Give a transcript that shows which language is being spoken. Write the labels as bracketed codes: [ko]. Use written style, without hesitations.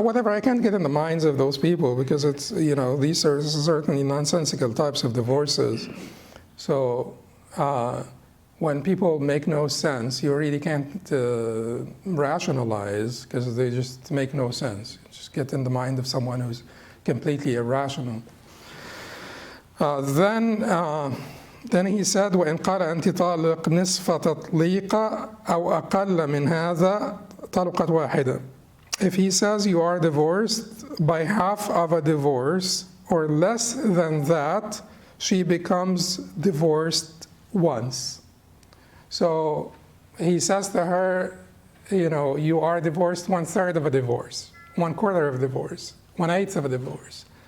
[en] Whatever, I can't get in the minds of those people, because it's, you know, these are certainly nonsensical types of divorces. So when people make no sense, you really can't rationalize because they just make no sense. You just get in the mind of someone who's completely irrational. Then he said, [ar] وإن قال أنت طالق نصف تطليق أو أقل من هذا طلقت واحدة. [en] If he says you are divorced by half of a divorce or less than that, she becomes divorced once. So he says to her, you are divorced 1/3 of a divorce, 1/4 of a divorce, 1/8 of a divorce.